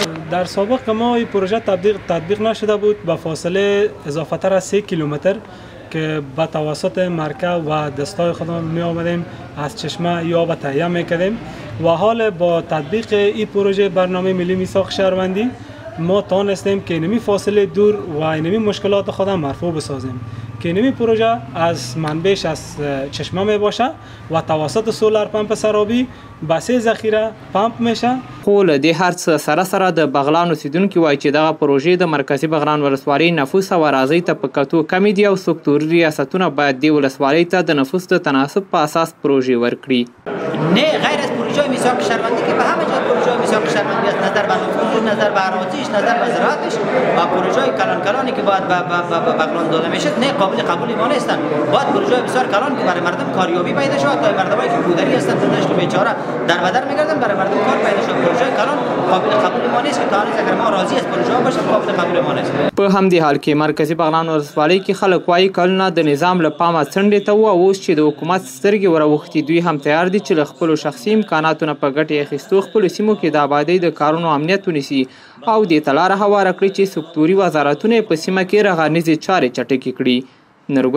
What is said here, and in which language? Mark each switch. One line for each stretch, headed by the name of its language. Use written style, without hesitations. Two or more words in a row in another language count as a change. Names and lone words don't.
Persian: در سابق که ما این پروژه تطبیق نشده بود با فاصله اضافه تر از 3 کیلومتر که با توسط مرکب و دستای خودمان می آمدیم از چشمه یا آب تهیه میکردیم و حال با تطبیق این پروژه برنامه ملی میثاق شهروندی ما توانستیم که اینمی فاصله دور و اینمی مشکلات خود مرفوع بسازیم که اینمی پروژه از منبعش از چشمه می باشه و توسط سولار پمپ سرابی بسې ذخیره پمپ میشه.
Pashto: خو له دې هر څه سره سره د بغلان اوسیدونکي وایي چې دغه پروژې د مرکزي بغلان ولسوالۍ نفوس او اراضۍ ته په کتو کمې دي او سکتوري ریاستونه باید دې ولسوالۍ ته د نفوس د تناسب په اساس پروژې ورکړي.
Persian: نه غیر از پروژه میثاق شهروندی که به همه جا پروژه میثاق شهروندی است، نظر به نفوذش، نظر به اراضیش، نظر به زراعتش و پروژه کلان کلانی که باید به بغلان داده میشه نه قابل قبول ما نیستند. باید پروژه بسیار کلان که برای مردم کاریابی پیدا شود تا مردمایی که کودری هستند زندگیشون بیچاره در بدر میگردن برای مردم کار پیدا شود. پروژه کلان قابل قبول ما نیست که تا اگر ما راضی از پروژه باشه قابل قبول ما نیست.
Pashto: په همدې حال کې مرکزي بغلان ولسوالۍ کې خلک وایي کلونه د نظام له پامه څنډې ته وو او اوس چې د حکومت سترګې وراوښتي دوی هم تیار دي چې له خپلو شخصي امکاناتو نه په ګټې اخیستو خپلو سیمو کې د آبادۍ د کارونو امنیت ونیسي او دې ته لاره هواره کړي چې سکتوري وزارتونه یې په سیمه کې رغانیزې چارې چټکې کړي.